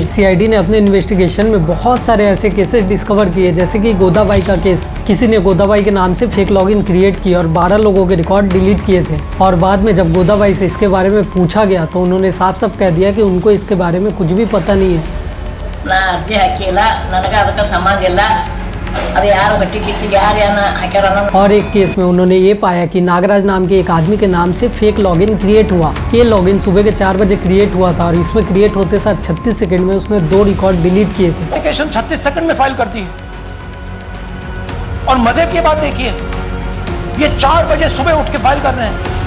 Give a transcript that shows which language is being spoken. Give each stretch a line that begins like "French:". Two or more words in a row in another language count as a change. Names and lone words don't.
Hindi: सीआईडी ने अपने इन्वेस्टिगेशन में बहुत सारे ऐसे
English: cases discover
Hindi: किए, जैसे कि गोदाबाई का केस। किसी ने गोदाबाई के नाम से
English: fake login create
Hindi: किया और 12 लोगों के रिकॉर्ड डिलीट किए थे और बाद में जब गोदाबाई से इसके बारे में पूछा गया तो उन्होंने साफ साफ कह दिया कि उनको इसके बारे में कुछ भी पता नहीं है।
Kannada: ನಾ ಅರ್ಜಿ ಹಾಕಿಲ್ಲ, ನನಗೆ ಅದಕ್ಕೆ ಸಂಬಂಧ ಇಲ್ಲ, ಅದು ಯಾರು ಹಟ್ಟಿ ಕಿಚ್ಚಿಗೆ ಯಾರು ಏನ ಹಾಕ್ಯಾರ ಅನ್ನೋ।
Hindi: और एक केस में उन्होंने ये पाया कि नागराज नाम के एक आदमी के नाम से
English: fake login create
Hindi: हुआ। ये लॉगिन सुबह के 4 बजे क्रिएट हुआ था और इसमें क्रिएट होते साथ 36 सेकंड में उसने 2 रिकॉर्ड डिलीट किए थे। एप्लीकेशन 36 सेकंड में फाइल करती है और मजे की बात देखिए, ये 4 बजे सुबह उठ के फाइल कर रहे हैं।